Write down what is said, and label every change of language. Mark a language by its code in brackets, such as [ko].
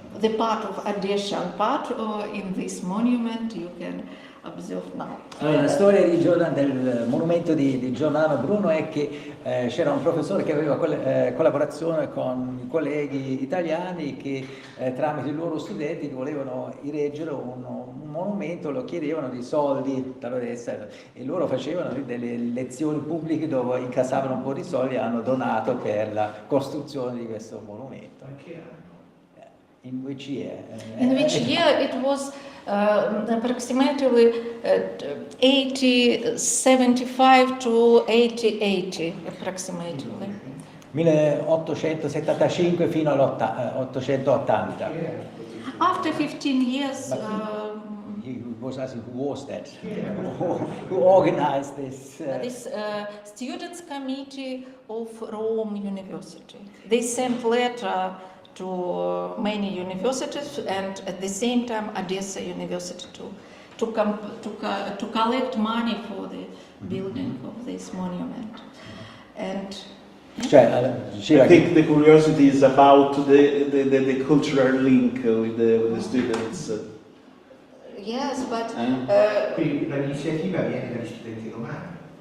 [en] The part of Odessian part in this monument you can observe now. [it] Allora, la storia del monumento di Giordano Bruno è che c'era un professore che aveva collaborazione con i colleghi italiani che tramite i loro studenti volevano ereggere un monumento, lo chiedevano di soldi dall'Odessa, e loro facevano delle lezioni pubbliche dove incassavano un po' di soldi e hanno donato per la costruzione di questo monumento. [en] In which year? In which year it was approximately 1875 to 1880, approximately. [it] 1875 fino all'880. [en] After 15 years, he was asking who was that, who organized this. This students' committee of Rome University. They sent letter to many universities and at the same time Odessa University to collect money for the building of this monument. And I think the curiosity is about the cultural link with the students. yes, but [it] Quindi l'iniziativa viene dagli studenti romani,